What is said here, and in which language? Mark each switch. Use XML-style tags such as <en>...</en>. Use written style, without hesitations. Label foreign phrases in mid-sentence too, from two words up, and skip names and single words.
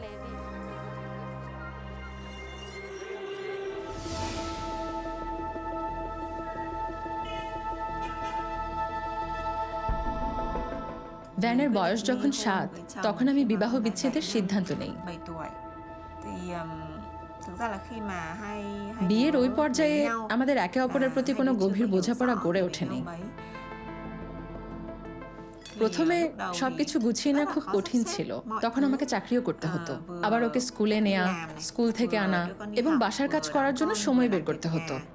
<bn>ভ্যানের বয়স যখন 7, তখন আমি বিবাহ বিচ্ছেদের সিদ্ধান্ত নেই।</bn> <vi>7 tuổi thì thực ra là khi mà hai</vi> <bn>বিয়ের ওই পর্যায়ে আমাদের একে অপরের প্রতি কোনো গভীর বোঝাপড়া গড়ে ওঠেনি। প্রথমে সবকিছু গুছিয়ে নেওয়া খুব কঠিন ছিল। তখন আমাকে চাকরিও করতে হতো, আবার ওকে স্কুলে নেওয়া, স্কুল থেকে আনা এবং বাসার কাজ করার জন্য সময় বের করতে হতো।</bn>